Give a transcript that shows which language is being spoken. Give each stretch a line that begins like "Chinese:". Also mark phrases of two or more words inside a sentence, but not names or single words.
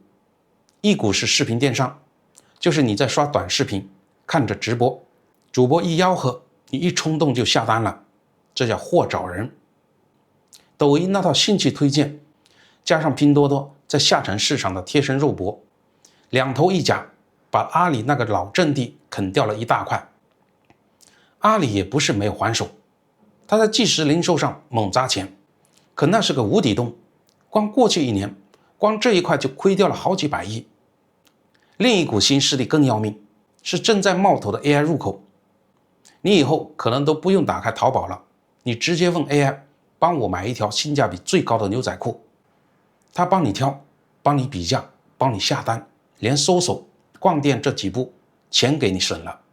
Chinese: 一股是視頻電商，就是你在刷短視頻，看着直播，主播一吆喝，你一衝動就下單了，這叫貨找人。抖音那套兴趣推薦，加上拼多多在下沉市場的貼身肉搏，兩頭一夾，把阿里那個老陣地啃掉了一大塊。阿里也不是沒有還手，他在即時零售上猛砸錢，可那是個無底洞，光過去一年，光這一塊就虧掉了好幾百億。另一股新勢力更要命，是正在冒頭的 AI 入口。你以後可能都不用打開淘寶了，你直接問 AI 幫我買一條性價比最高的牛仔褲，他幫你挑，幫你比價，幫你下單，連搜索、逛店這幾步錢給你省了。